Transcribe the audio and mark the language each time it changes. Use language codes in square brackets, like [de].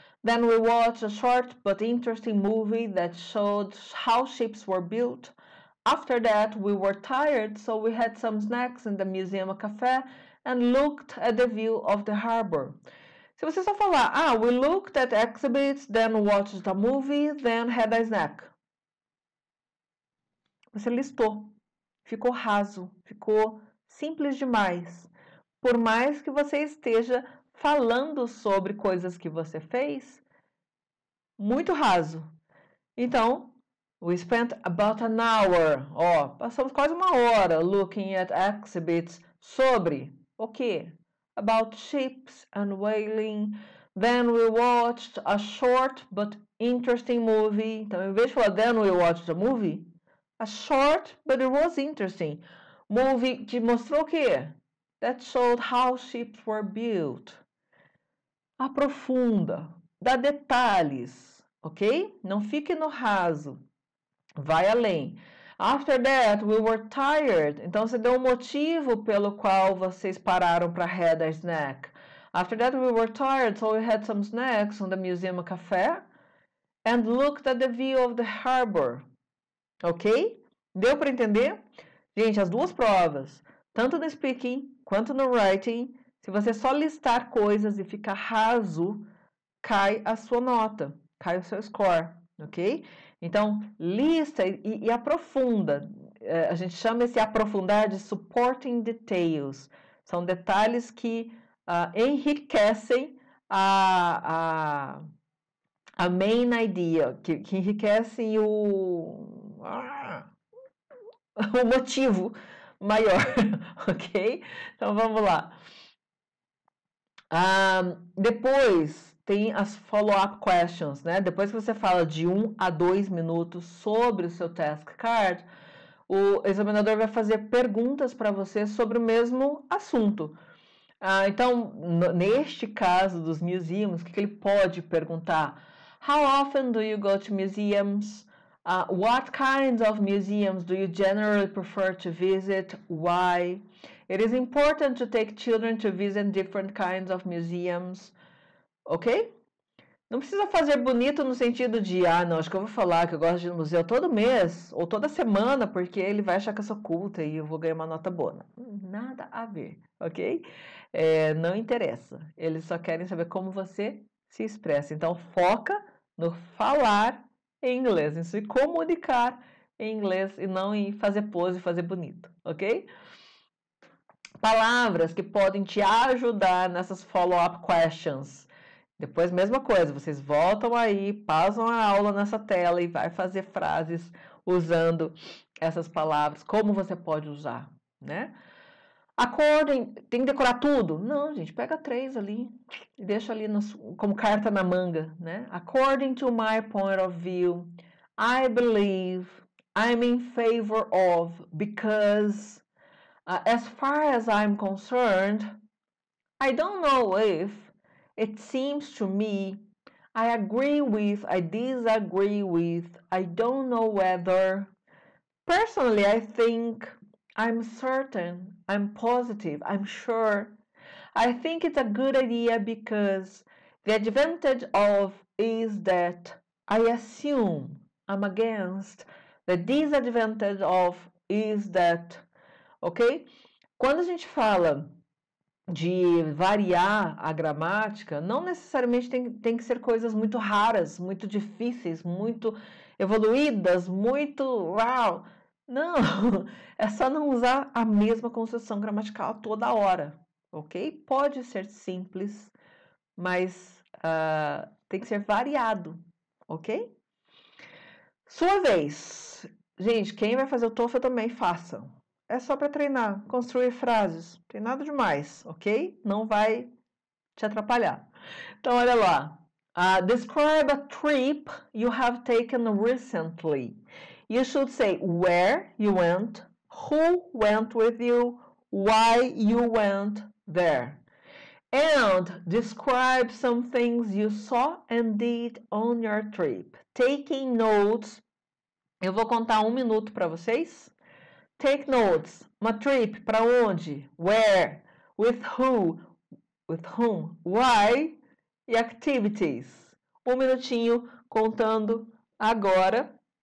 [en] Then we watched a short but interesting movie that showed how ships were built. After that, we were tired, so we had some snacks in the museum cafe and looked at the view of the harbor. [pt] Se você só falar, [en] we looked at exhibits, then watched a movie, then had a snack. [pt] Você listou. Ficou raso, ficou simples demais. Por mais que você esteja falando sobre coisas que você fez, muito raso. Então, [en] we spent about an hour. [pt] Passamos quase uma hora [en] looking at exhibits [pt] sobre o quê? [en] About ships and whaling. Then we watched a short but interesting movie. [pt] Então, em vez de falar [en] then we watched a movie, a short but it was interesting movie [pt] que mostrou o quê? [en] That showed how ships were built. [pt] Aprofunda, dá detalhes, ok? Não fique no raso, vai além. [en] After that, we were tired. [pt] Então, você deu um motivo pelo qual vocês pararam para [en] have a snack. After that, we were tired, so we had some snacks on the museum café and looked at the view of the harbor. [pt] Ok? Deu para entender? Gente, as duas provas, tanto no speaking quanto no writing, se você só listar coisas e ficar raso, cai a sua nota, cai o seu score, ok? Então, lista e aprofunda. A gente chama esse aprofundar de supporting details. São detalhes que enriquecem a main idea, que enriquecem o motivo maior, ok? Então, vamos lá. Depois tem as follow-up questions, né? Depois que você fala de 1 a 2 minutos sobre o seu task card, o examinador vai fazer perguntas para você sobre o mesmo assunto. Então, neste caso dos museums, o que ele pode perguntar? [en] How often do you go to museums? What kinds of museums do you generally prefer to visit? Why? It is important to take children to visit different kinds of museums. Ok? [pt] Não precisa fazer bonito no sentido de, não, acho que eu vou falar que eu gosto de ir no museu todo mês ou toda semana, porque ele vai achar que eu sou culta e eu vou ganhar uma nota boa. Nada a ver, ok? Não interessa. Eles só querem saber como você se expressa. Então, foca no falar em inglês, em se comunicar em inglês e não em fazer pose e fazer bonito, ok? Palavras que podem te ajudar nessas follow-up questions. Depois, mesma coisa, vocês voltam aí, pausam a aula nessa tela e vai fazer frases usando essas palavras, como você pode usar, né? According, tem que decorar tudo? Não, gente, pega 3 ali e deixa ali como carta na manga, né? [en] According to my point of view, I believe, I'm in favor of, because, as far as I'm concerned, I don't know if, it seems to me, I agree with, I disagree with, I don't know whether. Personally, I think, I'm certain, I'm positive, I'm sure. I think it's a good idea because the advantage of is that I assume I'm against. The disadvantage of is that, ok? [pt] Quando a gente fala de variar a gramática, não necessariamente tem que ser coisas muito raras, muito difíceis, muito evoluídas, muito uau. Não, é só não usar a mesma construção gramatical toda hora, ok? Pode ser simples, mas tem que ser variado, ok? Sua vez. Gente, quem vai fazer o TOEFL também faça. É só para treinar, construir frases. Não tem nada demais, ok? Não vai te atrapalhar. Então, olha lá. [en] Describe a trip you have taken recently. You should say where you went, who went with you, why you went there. And describe some things you saw and did on your trip. Taking notes. [pt] Eu vou contar 1 minuto para vocês. [en] Take notes. [pt] Uma [en] trip [pt] para onde? [en] Where? With who? With whom? Why? E activities. [pt] 1 minutinho contando agora.